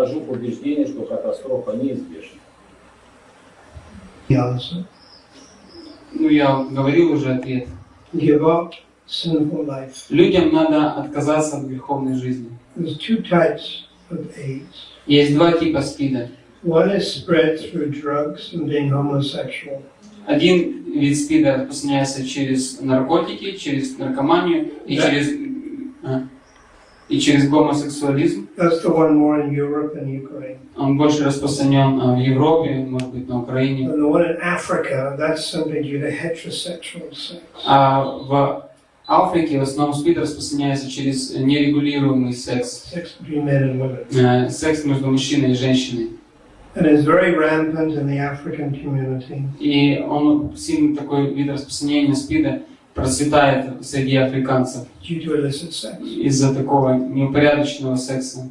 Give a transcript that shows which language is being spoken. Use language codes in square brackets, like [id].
[ru] нахожу убеждение, что катастрофа неизбежна. [en] The answer. [ru] Ну, я говорил уже ответ. [en] Give up sinful life. [ru] Людям надо отказаться от греховной жизни. [en] There's two types of AIDS. [ru] Есть два типа СПИДа. [en] One is spread through drugs and being homosexual. [ru] Один вид СПИДа распространяется через наркотики, через наркоманию и через гомосексуализм. [en] That's the one more in Europe and Ukraine. [ru] Он больше распространен в Европе, может быть, на Украине. [en] And the one in Africa, that's simply due to heterosexual sex. [ru] А в Африке в основном СПИД распространяется через нерегулируемый секс. [en] Sex between men and women. [ru] Секс между мужчиной и женщиной. [en] And it's very rampant in the African community. [ru] И он сильный такой вид распространения СПИДа процветает среди африканцев [en] Due to illicit sex. [ru] из-за такого неупорядоченного секса.